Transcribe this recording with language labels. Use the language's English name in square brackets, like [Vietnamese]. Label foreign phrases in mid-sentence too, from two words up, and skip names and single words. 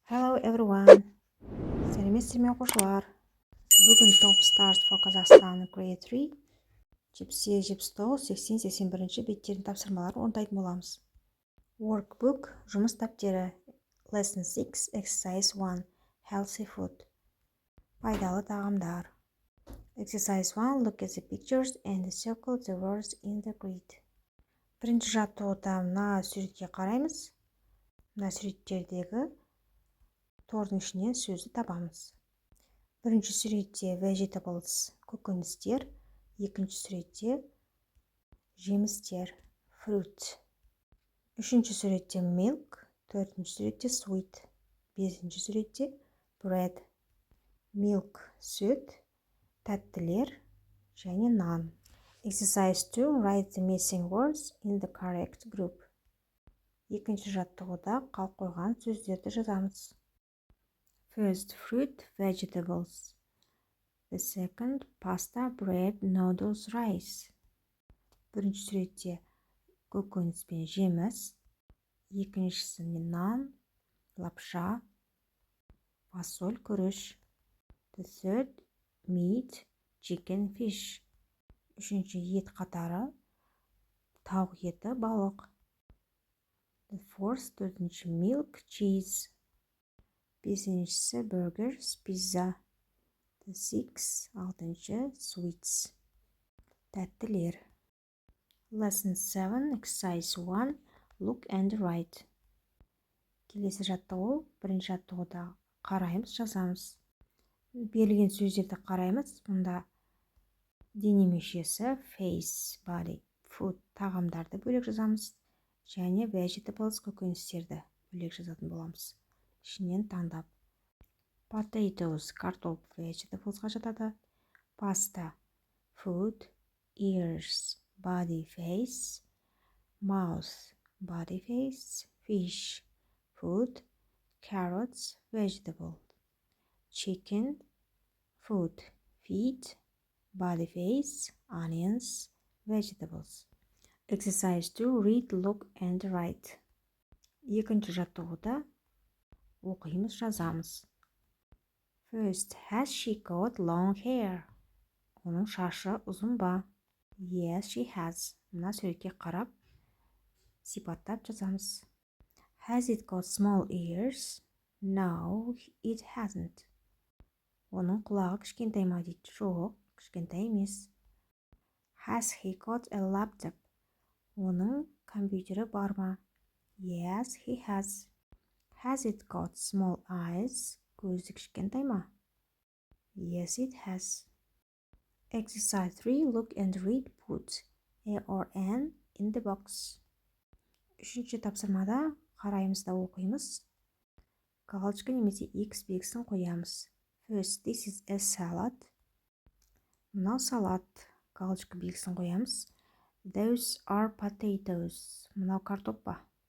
[English] Hello everyone. [Kazakh] Сәлеметсіздер ме оқушылар? Бүгін Top Stars for Kazakhstan Grade 3 78, 79, 80, 81 беттердің тапсырмаларын орындайтын боламыз. Workbook жұмыс дәптері. [English] Lesson 6 Exercise 1 Healthy food. [Kazakh] Пайдалы тағамдар. [English] Exercise 1 Look at the pictures and circle the words in the grid. [Kazakh] Бірінші жаттығуда мына суретке қараймыз. Мына суреттердегі тордың ішінен сөзді табамыз. Бірінші суретте vegetables көкөністер, екінші суретте жемістер fruit. Үшінші суретте milk, төртінші суретте sweet, бесінші суретте bread. Milk сүт, тәттілер және нан. [English] Exercise 2 Write the missing words in the correct group. [Kazakh] Екінші жаттығуда қалып қойған сөздерді жазамыз. [English] First, fruit, vegetables. The second, pasta, bread, noodles, rice. [Kazakh] Бірінші суретте көкөніс пен жеміс. Екіншісі нан, лапша, фасоль, күріш. [English] The third, meat, chicken, fish. [Kazakh] Үшінші ет қатары тауық еті, балық. [English] The fourth, төртінші milk, cheese. [Kazakh] Бесіншісі [English] burgers, pizza. The sixth, [Kazakh] алтыншы sweets, тәттілер. [English] Lesson 7, exercise 1, look and write. [Kazakh] Келесі жаттығу, бірінші жаттығуда қараймыз, жазамыз. Берілген сөздерді қараймыз. Мұнда дене мүшесі [English] face, body, food, [Kazakh] тағамдарды бөлек жазамыз. Және vegetables, көкөністерді бөлек жазатын боламыз. Ішінен таңдап. Potatoes, картоп, vegetablesға жатады. [English] Pasta, food, ears, body, face, mouth, body, face, fish, food, carrots, vegetable, chicken, food, feet, body, face, onions, vegetables. Exercise 2 Read, look and write. [Kazakh] Екінші жаттығуда оқимыз, жазамыз. [English] First, has she got long hair? [Kazakh] Оның шашы ұзын ба? [English] Yes, she has. [Kazakh] Мына суретке қарап, сипаттап жазамыз. [English] Has it got small ears? No, it hasn't. [Kazakh] Оның құлағы кішкентай ма дейді? Жоқ, кішкентай емес. [English] Has he got a laptop? [Kazakh] Оның компьютері бар ма? [English] Yes, he has. Has it got small eyes? [Kazakh] Көзі кішкентай ма? [English] Yes, it has. Exercise 3 Look and read. Put A or N in the box. [Kazakh] Үшінші тапсырмада қараймыз да оқимыз. Галочка немесе X белгісін қоямыз. First, this is a salad. Мынау салат. Галочка белгісін қоямыз. [English] Those are potatoes. [Kazakh] Мынау картоп па?